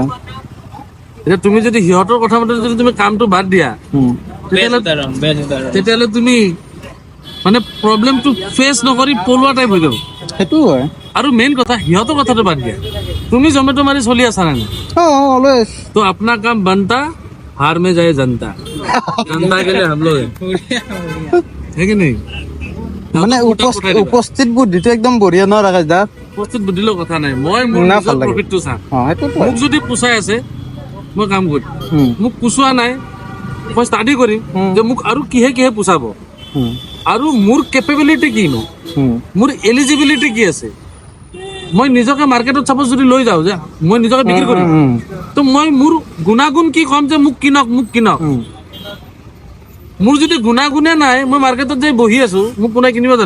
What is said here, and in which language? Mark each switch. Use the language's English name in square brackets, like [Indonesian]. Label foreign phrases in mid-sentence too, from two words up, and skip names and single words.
[Assamese] এতিয়া তুমি যদি সিহঁতৰ কথা মতে যদি তুমি কামটো বাদ দিয়া তেতিয়াহ'লে তুমি মানে প্ৰব্লেমটো ফেচ নকৰি পলোৱা টাইপ হৈ যাব সেইটো হয় আৰু মেইন কথা সিহঁতৰ কথাটো বাদ দিয়া তুমি জমেট' মাৰি চলি আছা নে নাই অলৱেজ [Hindi] तो अपना काम बनता हार में जाए जनता जनता के लिए हम लोग है कि नहीं [Assamese] মানে উপস্থিত বুদ্ধিটো একদম বঢ়িয়া ন ৰাকেশ দা উপস্থিত বুদ্ধিলৰ কথা নাই মই মোৰ না, নিজৰ ভাল লাগে। প্ৰফিটটো চাম সেইটোতো মোক যদি পোচাই আছে মই কাম কৰিম মোক পোচোৱা নাই মই ষ্টাডি কৰিম যে মোক আৰু কিহে কিহে পোচাব আৰু মোৰ কেপেবিলিটি কিনো মোৰ এলিজিবিলিটি কি আছে মই নিজকে মাৰ্কেটত চাপোজ যদি লৈ যাওঁ যে মই নিজকে বিক্ৰী কৰিম তো মই মোৰ গুণাগুণ কি ক'ম যে মোক কিনক মোৰ যদি গুণাগুণে নাই মই মাৰ্কেটত যে বহি আছো মোক কোনে কিনিব জানো